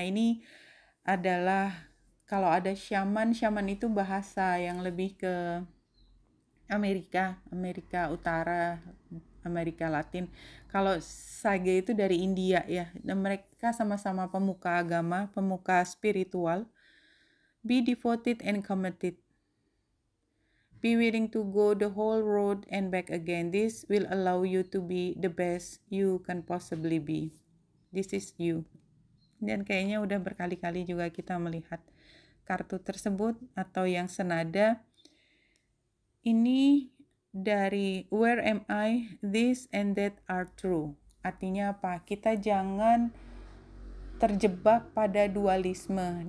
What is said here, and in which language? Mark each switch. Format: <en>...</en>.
<id>Ini adalah kalau ada shaman itu bahasa yang lebih ke Amerika Utara, Amerika Latin. Kalau sage itu dari India ya, dan mereka sama-sama pemuka agama, pemuka spiritual.</id> <en>Be devoted and committed. Be willing to go the whole road and back again. This will allow you to be the best you can possibly be. This is you.</en> <id>Dan kayaknya udah berkali-kali juga kita melihat kartu tersebut atau yang senada. Ini dari Where Am I? This and That Are True. Artinya apa? Kita jangan terjebak pada dualisme.</id>